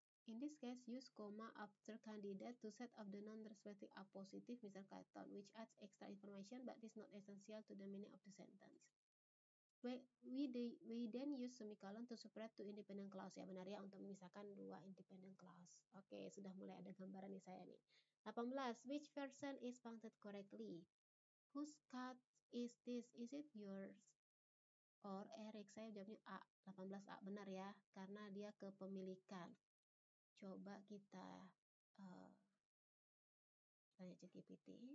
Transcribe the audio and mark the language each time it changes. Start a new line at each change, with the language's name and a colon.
English: In this case, use comma after candidate to set up the non-respective appositive Mr. Clayton, which adds extra information but is not essential to the meaning of the sentence. We then use semicolon to separate two independent clause.
Indonesian: Ya benar ya, untuk memisahkan dua independent clause. Oke, sudah mulai ada gambaran nih saya nih. 18.
English: Which version is punctuated correctly? Whose cat is this? Is it yours? Or Eric?
Indonesian: Saya jawabnya A. 18A benar ya, karena dia kepemilikan. Coba kita tanya ChatGPT.